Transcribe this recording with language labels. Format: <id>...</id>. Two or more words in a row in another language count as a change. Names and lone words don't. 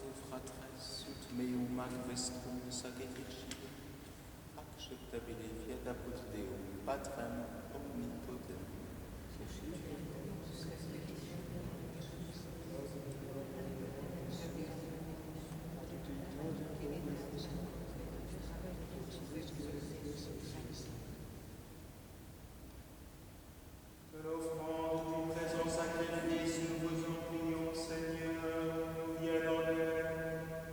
<la>fratres ut meum ac vestrum sacrificium, acceptabile fiat apud Deum, Patrem omnipotent.</la> <fr>De l'offrande du présent sacrifice, nous vous en prions, Seigneur, vienne en aide.</fr>